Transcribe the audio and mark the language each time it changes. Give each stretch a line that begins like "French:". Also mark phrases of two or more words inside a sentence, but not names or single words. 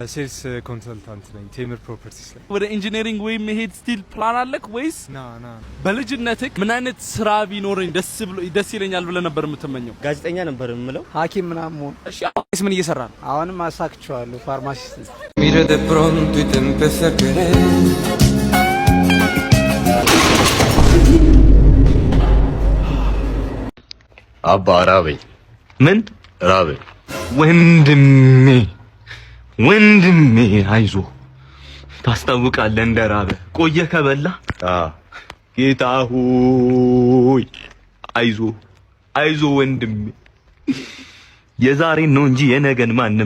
Amharic: ሴልስ ኮንሰልታንት ነኝ ቴምር ፕሮፐርቲስ ላይ። ወደ ኢንጂነሪንግ ወይም መሄድ
English: still plan
Amharic: አለክ ወይስ? በልጅነትህ ምን አይነት ስራ ቢኖረኝ ደስ ይለኛል ብለህ ነበር የምትመኘው? ጋዜጠኛ ነበር የምለው፣ ሐኪም ምናምን መሆን። እሺ አሁንስ ምን እየሰራ ነው? አሁንም አሳክቼዋለሁ፣ ፋርማሲስት።
Spanish: Mira de pronto y te empecé a querer.
Amharic: አባ ራበኝ። ምን ራበኝ? ወንድሜ አይዞህ ታስታውቃለህ እንደራበ ቆየ ከበላ። ጌታ ሆይ አይዞህ ወንድሜ፣ የዛሬን ነው እንጂ የነገን ማንም